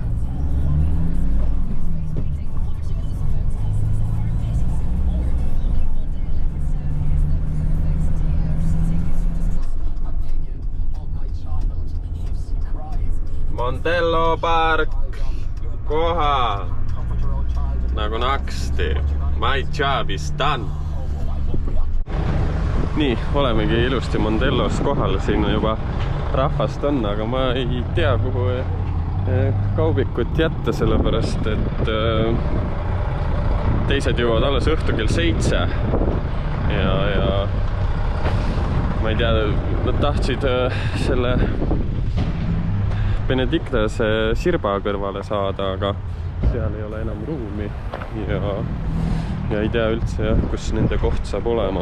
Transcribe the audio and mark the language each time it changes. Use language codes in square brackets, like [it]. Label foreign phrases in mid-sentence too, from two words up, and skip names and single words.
[et] Mondello park kohal nagu naksti. [en] My job is done. [et] Nii, olemegi ilusti Mondellos kohal. Siin juba rahvast on, aga ma ei tea, kuhu kaubikut jätta, sellepärast, et teised jõuavad alles õhtu kell 7. Ja ma ei tea, nad tahtsid selle Benediktase sirba kõrvale saada, aga seal ei ole enam ruumi ja ei tea üldse, kus nende koht saab olema.